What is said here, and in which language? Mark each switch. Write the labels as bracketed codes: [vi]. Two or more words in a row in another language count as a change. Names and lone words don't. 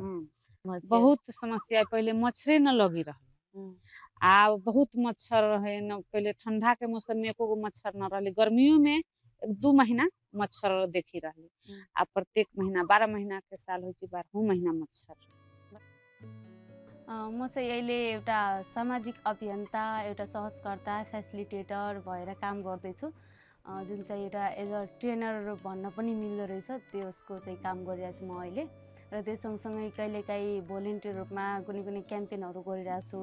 [bho] बहुत समस्या पहले मच्छरे न लगी रहा, आ बहुत मच्छर रहे न। पहले ठंडा के मौसम में एको मच्छर न रहे, गर्मियों में 2 महीना मच्छर देखी रही। आ प्रत्येक महीना 12 महीना के साल हो 12 महीना मच्छर। [ne] म चाहिँ अहिले एउटा सामाजिक अभियन्ता, एउटा सहजकर्ता, फेसिलिटेटर भएर काम गर्दैछु, जुन चाहिँ एउटा [en] as a trainer [ne] भन्न पनि मिल्दो रहेछ। त्यसको चाहिँ काम गरिरहेको छु म अहिले। र त्यो सँगसँगै कहिलेकाहीँ भोलिन्टियर रूपमा कुनै क्याम्पेनहरू गरिरहेको छु।